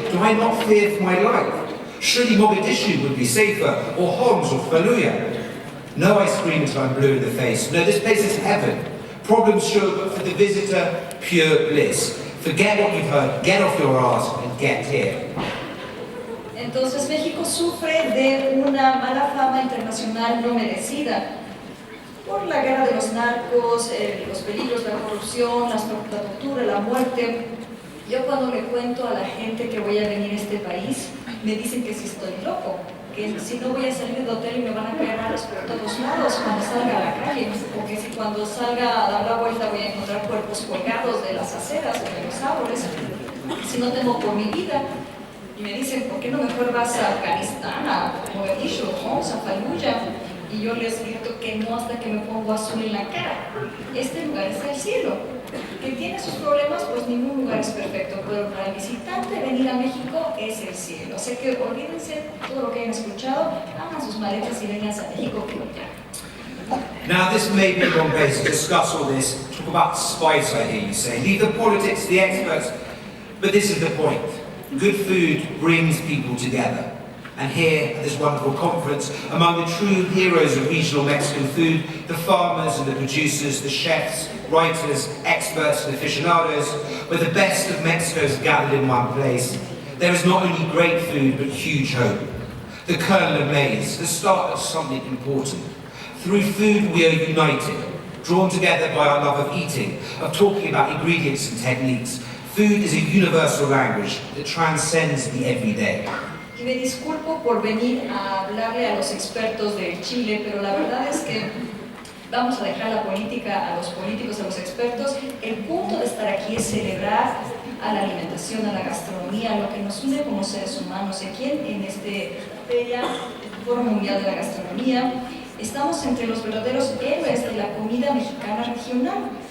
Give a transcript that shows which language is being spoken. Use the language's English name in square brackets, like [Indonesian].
[English] Do I not fear for my life? Surely Mogadishu would be safer, or Homs or Fallujah. No, I scream until I'm blue in the face. No, this place is heaven. Problems sure, but for the visitor, pure bliss. Forget what you've heard, get off your ass and get here. [Spanish] Entonces México sufre de una mala fama internacional no merecida por la guerra de los narcos, los peligros, la corrupción, la tortura, la muerte. Yo cuando le cuento a la gente que voy a venir a este país, me dicen que si estoy loco, que si no voy a salir del hotel y me van a caer alas por todos lados cuando salga a la calle, o que si cuando salga a dar la vuelta voy a encontrar cuerpos colgados de las aceras o de los árboles, si no temo por mi vida. Y me dicen, ¿por qué no mejor vas a Afganistán, a Mogadishu, Homs, a Fallujah? Y yo les grito que no hasta que me pongo azul en la cara. Este lugar es el cielo. Que tiene sus problemas, pues ningún lugar es perfecto, pero para el visitante venir a México es el cielo. Así que olvídense todo lo que hayan escuchado, hagan sus maletas y vengan a México que ya. [English] Now, this may be the wrong place to discuss all this, talk about spice, I hear you say. Leave the politics to the experts, but this is the point. Good food brings people together. And here, at this wonderful conference, among the true heroes of regional Mexican food, the farmers and the producers, the chefs, writers, experts and aficionados, where the best of Mexico is gathered in one place, there is not only great food, but huge hope. The kernel of maize, the start of something important. Through food we are united, drawn together by our love of eating, of talking about ingredients and techniques. Food is a universal language that transcends the everyday. [Spanish] Y me disculpo por venir a hablarle a los expertos de Chile, pero la verdad es que vamos a dejar la política a los políticos, a los expertos. El punto de estar aquí es celebrar a la alimentación, a la gastronomía, lo que nos une como seres humanos. Aquí en este feria, Foro Mundial de la Gastronomía, estamos entre los verdaderos héroes de la comida mexicana regional.